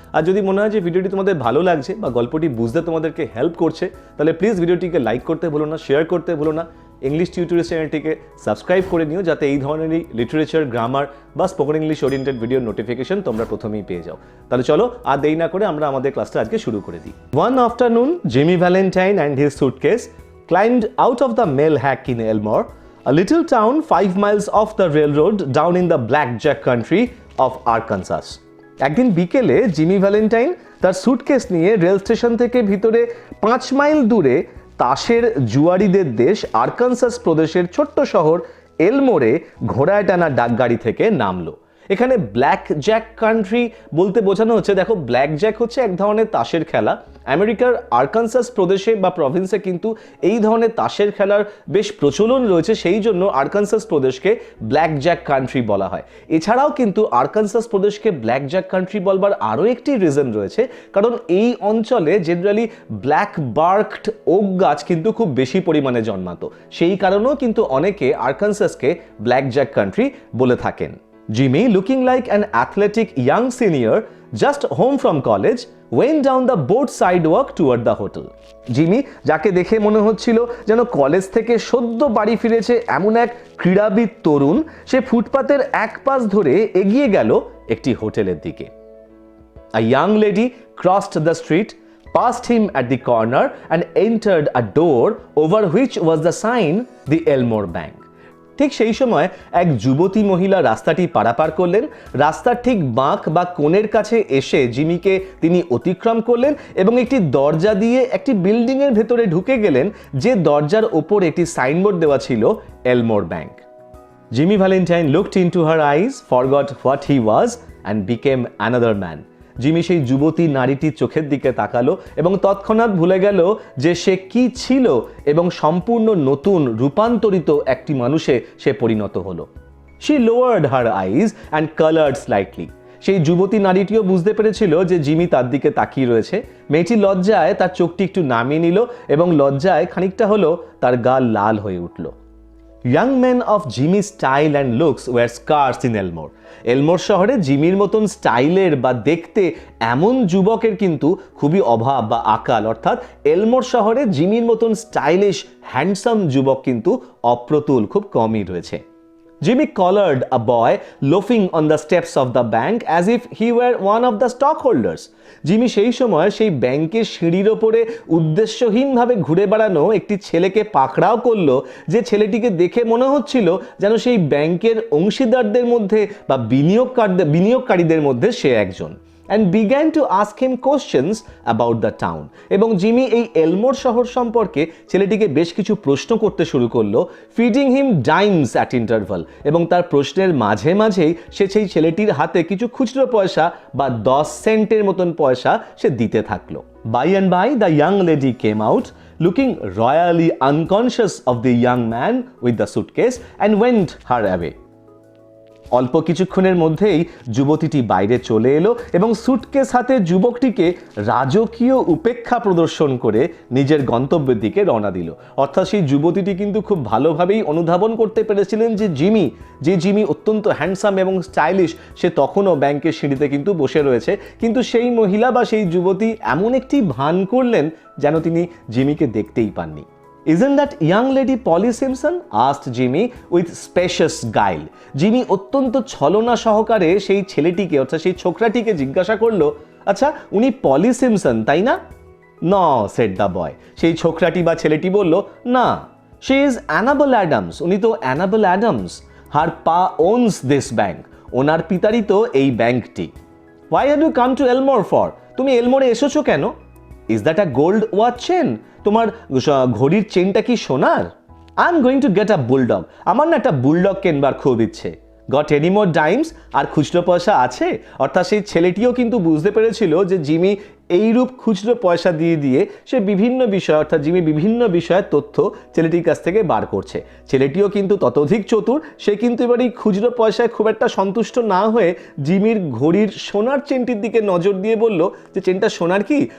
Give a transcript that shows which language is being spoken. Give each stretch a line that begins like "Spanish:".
Bangla: আর যদি মনে হয় যে ভিডিওটি তোমাদের ভালো লাগছে বা গল্পটি বুঝতে তোমাদেরকে হেল্প করছে, তাহলে প্লিজ ভিডিওটিকে লাইক করতে ভুলো না, শেয়ার করতে ভুলো না, ইংলিশ টিউটোরিয়াল চ্যানেলটিকে সাবস্ক্রাইব করে নিও যাতে এই ধরনেরই লিটারেচার, গ্রামার বা স্পোকেন ইংলিশ ওরিয়েন্টেড ভিডিওর নোটিফিকেশন তোমরা প্রথমেই পেয়ে যাও। তাহলে চলো আর দেরি না করে আমরা আমাদের ক্লাসটা আজকে শুরু করে দিই।
English: One afternoon, Jimmy Valentine and his suitcase climbed out of the mail hack in Elmore, a little town 5 miles off the railroad down in the blackjack country of Arkansas.
Bangla: একদিন বিকেলে জিমি ভ্যালেন্টাইন তার suitcase নিয়ে rail station থেকে ভিতরে 5 mile দূরে তাসের জুয়ারিদের দেশ Arkansas প্রদেশের ছোট্ট শহর এলমোরে ঘোড়ায় টানা ডাকগাড়ি থেকে নামলো। এখানে ব্ল্যাক জ্যাক কান্ট্রি বলতে বোঝানো হচ্ছে, দেখো ব্ল্যাক জ্যাক হচ্ছে এক ধরনের তাসের খেলা। আমেরিকার আরকানসাস প্রদেশে বা প্রভিন্সে কিন্তু এই ধরনের তাসের খেলার বেশ প্রচলন রয়েছে, সেই জন্য আরকানসাস প্রদেশকে ব্ল্যাক জ্যাক কান্ট্রি বলা হয়। এছাড়াও কিন্তু আরকানসাস প্রদেশকে ব্ল্যাক জ্যাক কান্ট্রি বলবার আরও একটি রিজন রয়েছে, কারণ এই অঞ্চলে জেনারেলি ব্ল্যাক বার্কড ওক গাছ কিন্তু খুব বেশি পরিমাণে জন্মাতো। সেই কারণেও কিন্তু অনেকে আরকানসাসকে ব্ল্যাক জ্যাক কান্ট্রি বলে থাকেন।
English: Jimmy, looking like an athletic young senior just home from college, went down the board sidewalk toward the hotel.
Bangla: Jimmy, যাকে দেখে মনে হচ্ছিল যেন কলেজ থেকে সদ্য বাড়ি ফিরেছে এমন এক ক্রীড়াবিদ তরুণ, সে ফুটপাতের এক পাশ ধরে এগিয়ে গেল একটি হোটেলের দিকে।
English: A young lady crossed the street, passed him at the corner and entered a door over which was the sign, the Elmore Bank.
Bangla: ঠিক সেই সময় এক যুবতী মহিলা রাস্তাটি পারাপার করলেন। রাস্তার ঠিক বাঁক বা কোণের কাছে এসে জিমিকে তিনি অতিক্রম করলেন এবং একটি দরজা দিয়ে একটি বিল্ডিংয়ের ভেতরে ঢুকে গেলেন, যে দরজার ওপর একটি সাইনবোর্ড দেওয়া ছিল এলমোর bank.
English: Jimmy Valentine looked into her eyes, forgot what he was and became another man.
Bangla: Jimmy সেই যুবতী নারীটির চোখের দিকে তাকালো এবং তৎক্ষণাৎ ভুলে গেল যে সে কি ছিল এবং সম্পূর্ণ নতুন রূপান্তরিত একটি মানুষে সে পরিণত হলো।
English: She lowered her eyes and colored slightly.
Bangla: সেই যুবতী নারীটিও বুঝতে পেরেছিল যে জিমি তার দিকে তাকিয়ে রয়েছে। মেয়েটি লজ্জায় তার চোখটি একটু নামিয়ে নিল এবং লজ্জায় খানিকটা হলো তার গাল লাল হয়ে উঠল।
English: Young men of Jimmy's style and looks were scarce in Elmore.
Bangla: এলমোর শহরে জিমির মতন স্টাইলের বা দেখতে এমন যুবকের কিন্তু খুবই অভাব বা আকাল, অর্থাৎ এলমোর শহরে জিমির মতন স্টাইলিশ হ্যান্ডসাম যুবক কিন্তু অপ্রতুল, খুব কমই রয়েছে।
English: Jimmy collared a boy loafing on the steps of the bank as if he were one of the stockholders.
Bangla: Jimmy সেই সময় সেই ব্যাংকের সিঁড়ির ওপরে উদ্দেশ্যহীনভাবে ঘুরে বেড়ানো একটি ছেলেকে পাকড়াও করলো, যে ছেলেটিকে দেখে মনে হচ্ছিল যেন সেই ব্যাংকের অংশীদারদের মধ্যে বা বিনিয়োগকারীদের মধ্যে সে একজন।
English: and began to ask him questions about the town.
Bangla: এবং জিমি এই এলমোর শহর সম্পর্কে ছেলেটিকে বেশ কিছু প্রশ্ন করতে শুরু করলো,
English: Feeding him dimes at interval.
Bangla: এবং তার প্রশ্নের মাঝে মাঝেই সে সেই ছেলেটির হাতে কিছু খুচরো পয়সা বা 10 সেন্টের মতন পয়সা সে দিতে থাকলো।
English: By and by the young lady came out, looking royally unconscious of the young man with the suitcase, and went her away.
Bangla: অল্প কিছুক্ষণের মধ্যেই যুবতীটি বাইরে চলে এলো এবং সুটকেস হাতে যুবকটিকে রাজকীয় উপেক্ষা প্রদর্শন করে নিজের গন্তব্যের দিকে রওনা দিল। অর্থাৎ সেই যুবতীটি কিন্তু খুব ভালোভাবেই অনুধাবন করতে পেরেছিলেন যে জিমি অত্যন্ত হ্যান্ডসাম এবং স্টাইলিশ, সে তখনও ব্যাংকের সিঁড়িতে কিন্তু বসে রয়েছে, কিন্তু সেই মহিলা বা সেই যুবতী এমন একটি ভান করলেন যেন তিনি জিমিকে দেখতেই পাননি।
English: Isn't that young lady Polly Simpson? asked Jimmy with specious guile.
Bangla: Jimmy অত্যন্ত ছলনা সহকারে সেই ছেলেটিকে অর্থাৎ সেই ছোকরাটিকে জিজ্ঞাসা করলো, আচ্ছা উনি পলি সিমসন তাই না?
English: No, said the boy.
Bangla: সেই ছোকরাটি বা ছেলেটি বলল, না,
English: she is Annabel Adams.
Bangla: উনি তো enable Adams.
English: Her pa owns this bank.
Bangla: ওনার পিতারই তো এই ব্যাংকটি।
English: Why have you come to Elmore for?
Bangla: তুমি এলমোরে এসেছো কেন?
English: Is that a gold watch chain?
Bangla: তোমার ঘড়ির চেনটা কি সোনার?
English: I am going to get a bulldog.
Bangla: আমার না একটা বুলডগ কেনবার খুব ইচ্ছে।
English: Got any more dimes?
Bangla: আর খুচরো পয়সা আছে? অর্থাৎ সেই ছেলেটিও কিন্তু বুঝতে পেরেছিল যে জিমি এইরূপ খুচরো পয়সা দিয়ে দিয়ে সে বিভিন্ন বিষয় অর্থাৎ জিমি বিভিন্ন বিষয়ের তথ্য ছেলেটির কাছ থেকে বার করছে। ছেলেটিও কিন্তু ততোধিক চতুর, সে কিন্তু এবার এই খুচরো পয়সায় খুব একটা সন্তুষ্ট না হয়ে জিমির ঘড়ির সোনার চেনটির দিকে নজর দিয়ে বলল যে চেনটা সোনার কি?